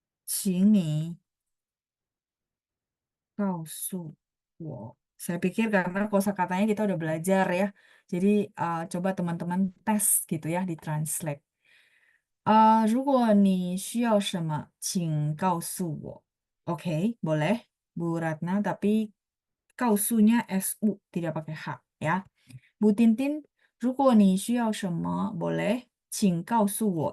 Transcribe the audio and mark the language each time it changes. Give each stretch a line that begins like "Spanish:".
Chinese: 如果你需要什么，请你告诉我.
Indonesian: Saya pikir karena kosakatanya kita udah belajar ya. Jadi coba teman-teman tes gitu ya di translate.
Chinese: 如果你需要什么，请告诉我.
Indonesian: Oke, boleh Bu Ratna, tapi kausunya SU, tidak pakai H ya.
Chinese: Bu Tintin, 如果你需要什么, boleh, 请告诉我.